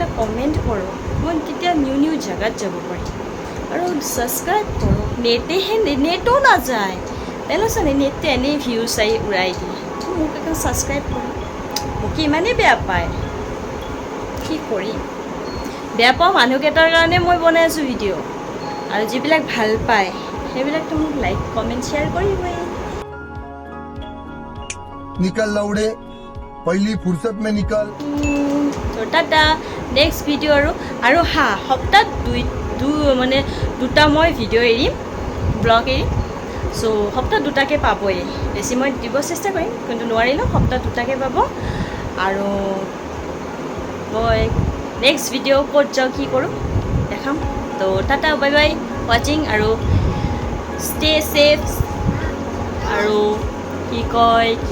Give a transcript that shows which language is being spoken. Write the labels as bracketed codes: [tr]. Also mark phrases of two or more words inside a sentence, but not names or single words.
[as] কমেণ্ট কৰক মই তেতিয়া নিউ জেগাত যাব পাৰিম আৰু ছাবস্ক্ৰাইব কৰক নেটো নাযায় তেনেহ'লে নেটটো এনেই ভিউজ আহি উৰাই দিয়ে মোক এখন ছাবস্ক্ৰাইব কৰক মোক ইমানেই বেয়া পায় কি কৰিম বেয়া পাওঁ মানুহকেইটাৰ কাৰণে মই বনাই আছোঁ ভিডিঅ' আৰু যিবিলাক ভাল পায় সেইবিলাকতো মোক লাইক কমেণ্ট শ্বেয়াৰ কৰিবই [hi] निकल लौड़े पहली फुर्सत में निकल [as] তো টাটা [en] next video' [as] আৰু সপ্তাহত মানে দুটা মই ভিডিঅ' এৰিম ব্লগ এৰিম চ' সপ্তাহত দুটাকৈ পাবই বেছি মই দিব চেষ্টা কৰিম কিন্তু নোৱাৰিলেও সপ্তাহত দুটাকৈ পাব আৰু মই [en] next video' [as] ক'ত যাওঁ কি কৰোঁ দেখাম তো টাটা [en] bye bye watching [as] আৰু [en] stay safe [as] আৰু কি কয়